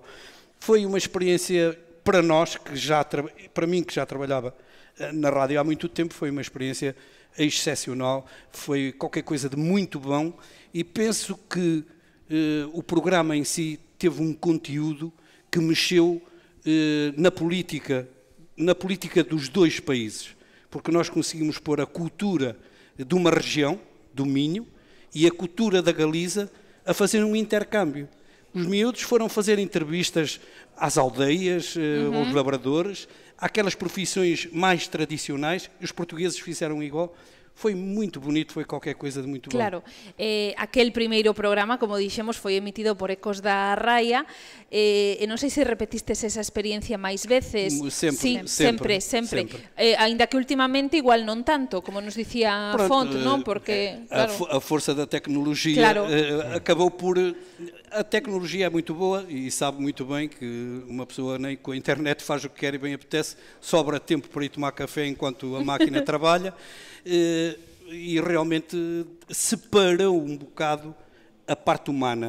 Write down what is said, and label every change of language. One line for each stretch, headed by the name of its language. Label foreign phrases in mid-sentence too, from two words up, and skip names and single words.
Portuguese: Foi uma experiência para nós, para mim que já trabalhava na rádio há muito tempo, foi uma experiência excepcional, foi qualquer coisa de muito bom, e penso que o programa em si teve um conteúdo que mexeu na política dos dois países, porque nós conseguimos pôr a cultura de uma região, do Minho, e a cultura da Galiza a fazer um intercâmbio. Os miúdos foram fazer entrevistas às aldeias, aos labradores, àquelas profissões mais tradicionais, e os portugueses fizeram igual. Foi muito bonito, foi qualquer coisa de muito bom.
Galician: Claro, aquel primeiro programa, como dixemos, foi emitido por Ecos da Raia, e non sei se repetistes esa experiencia máis veces.
Portuguese: Sempre.
Galician: Ainda que últimamente igual non tanto, como nos dicía Font, non? Porque, claro,
Portuguese: a força da tecnologia acabou por... A tecnologia é muito boa e sabe muito bem que uma pessoa nem com a internet faz o que quer e bem apetece, sobra tempo para ir tomar café enquanto a máquina trabalha, e realmente separou um bocado a parte humana.